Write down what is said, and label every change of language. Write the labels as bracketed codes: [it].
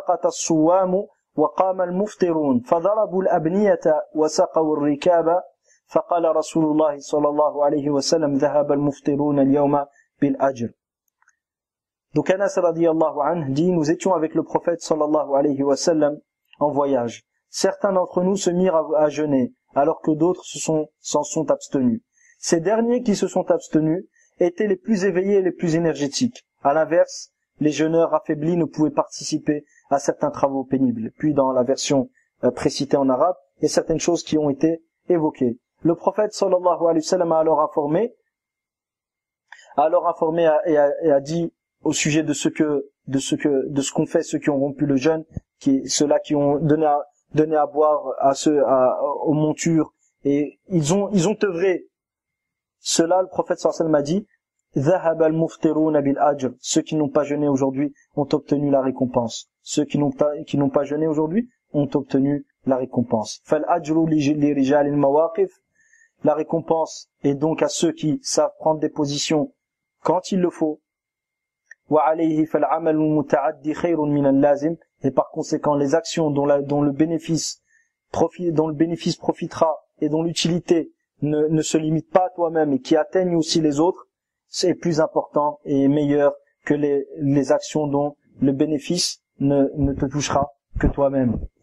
[ar] الصوام وقام المفطرون فضربوا الأبنية وسقوا الركاب فقال رسول الله صلى الله عليه وسلم ذهب المفطرون اليوم بالأجر. [fr] Donc Anas radiyallahu anhu dit, nous étions avec le prophète sallallahu alayhi wa sallam en voyage. Certains d'entre nous se mirent à jeûner, alors que d'autres s'en sont abstenus. Ces derniers qui se sont abstenus étaient les plus éveillés et les plus énergétiques. À l'inverse, les jeûneurs affaiblis ne pouvaient participer à certains travaux pénibles. Puis dans la version précitée en arabe, il y a certaines choses qui ont été évoquées. Le prophète sallallahu alayhi wa sallam a alors informé et a dit au sujet de ce qu'ont fait ceux qui ont rompu le jeûne, ceux-là qui ont donné à boire aux montures, et ils ont œuvré. Ceux-là, le prophète sallallahu alayhi wa sallam a dit [ar] ذهب المفطرون بالأجر. [fr] Ceux qui n'ont pas jeûné aujourd'hui ont obtenu la récompense. Ceux qui n'ont pas jeûné aujourd'hui ont obtenu la récompense. [ar] فالأجر لرجال المواقف. [fr] La récompense est donc à ceux qui savent prendre des positions quand il le faut. [ar] وعليه فالعمل المتعدي خير من اللازم. [fr] Et par conséquent, les actions dont le bénéfice profitera et dont l'utilité ne se limite pas à toi-même et qui atteignent aussi les autres, est plus important et meilleur que les actions dont le bénéfice ne te touchera que toi-même.